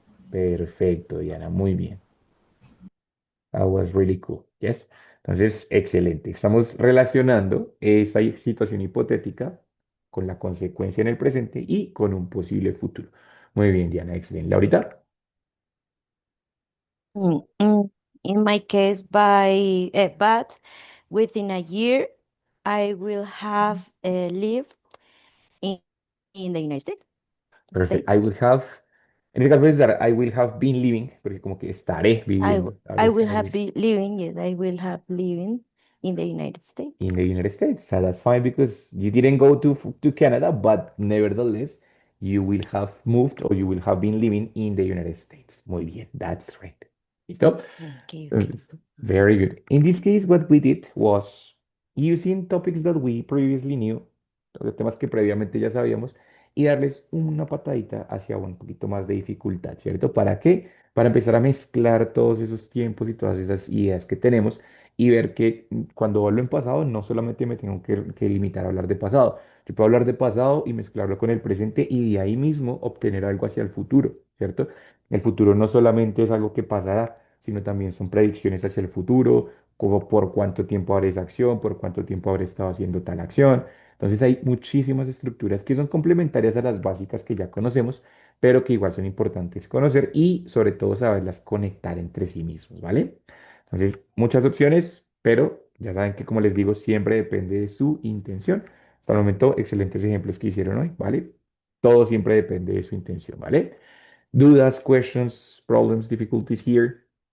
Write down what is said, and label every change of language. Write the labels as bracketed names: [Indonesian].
[Spanish] Perfecto, Diana, muy bien. [English] That was really cool. Yes. [Spanish] Entonces, excelente. Estamos relacionando esa situación hipotética con la consecuencia en el presente y con un posible futuro. Muy bien, Diana, excelente. Laurita, [English] Mm, mm, In my case, but within a year, I will have lived in, in the United States. perfect. I will have, [Spanish] en este caso puedes usar [English] I will have been living, [Spanish] porque como que estaré viviendo, [English] I [Spanish] estaré, [English] will [Spanish] estaré [English] have been living, yes, I will have living in the United in the United States. So that's fine because you didn't go to Canada, but nevertheless, you will have moved or you will have been living in the United States. [Spanish] Muy bien, [English] that's right. [Spanish] ¿Listo? [English] Okay, Uh, okay. Very good. In this case, what we did was using topics that we previously knew, [Spanish] los temas que previamente ya sabíamos, y darles una patadita hacia un poquito más de dificultad, ¿cierto? ¿Para qué? Para empezar a mezclar todos esos tiempos y todas esas ideas que tenemos y ver que cuando hablo en pasado no solamente me tengo que limitar a hablar de pasado, yo puedo hablar de pasado y mezclarlo con el presente y de ahí mismo obtener algo hacia el futuro, ¿cierto? El futuro no solamente es algo que pasará, sino también son predicciones hacia el futuro, como por cuánto tiempo habré esa acción, por cuánto tiempo habré estado haciendo tal acción. Entonces hay muchísimas estructuras que son complementarias a las básicas que ya conocemos, pero que igual son importantes conocer y sobre todo saberlas conectar entre sí mismos, ¿vale? Entonces, muchas opciones, pero ya saben que como les digo, siempre depende de su intención. Hasta el momento, excelentes ejemplos que hicieron hoy, ¿vale? Todo siempre depende de su intención, ¿vale? [English] Dudas, questions, problems, difficulties here.